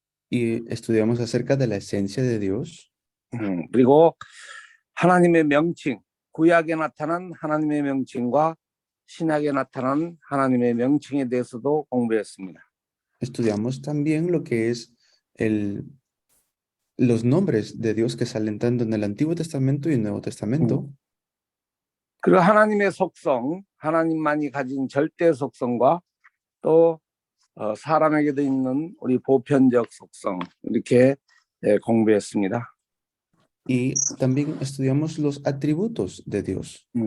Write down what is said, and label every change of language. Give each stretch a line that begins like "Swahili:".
Spanish: Y estudiamos acerca de la esencia de Dios.
Korean: 그리고 하나님의 명칭, 구약에 나타난 하나님의 명칭과 신약에 나타난 하나님의 명칭에 대해서도 공부했습니다.
Spanish: Estudiamos también lo que es los nombres de Dios que salen tanto en el Antiguo Testamento y el Nuevo Testamento.
Korean: 그리고 하나님의 속성, 하나님만이 가진 절대 속성과 또 사람에게도 있는 우리 보편적 속성, 이렇게 공부했습니다.
Spanish: Y también estudiamos los atributos de Dios.